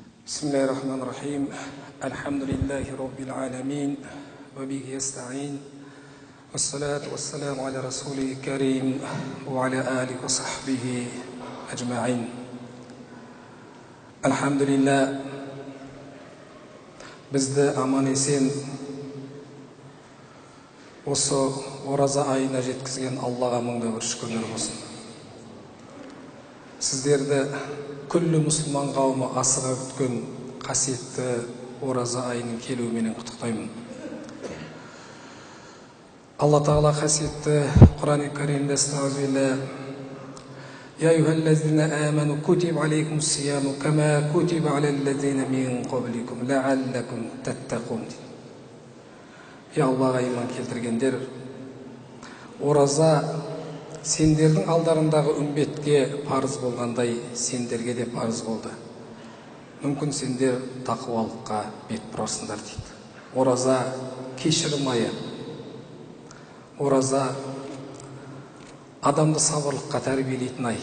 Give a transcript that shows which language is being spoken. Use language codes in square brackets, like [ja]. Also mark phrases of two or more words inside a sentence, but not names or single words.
[ar] بسم الله الرحمن الرحيم الحمد لله رب العالمين وبه يستعين والصلاة والسلام على رسوله الكريم وعلى آله وصحبه أجمعين. الحمد لله [kk] бізді аман есен осы ораза айына жеткізген Аллаға мыңда бір шүкірлер болсын. Сіздерді күллі мұсылман қауымы асыға күткен қасиетті ораза айының келуіменен құттықтаймын. Алла Тағала қасиетті Құран-ы Каримде [ar] يا أيها الذين آمنوا كتب عليكم الصيام كما كتب على الذين من قبلكم لعلكم تتقون. [kk] Ya Allah'a iman келтіргендер, ораза сендердің алдарындағы үмбетке парыз болғандай сендерге де парыз болды. Мүмкін сендер тақуалыққа бет бұрарсыңдар дейді. Ораза кешірім айы. Ораза адамды сабырлыққа тәрбиелейтін ай.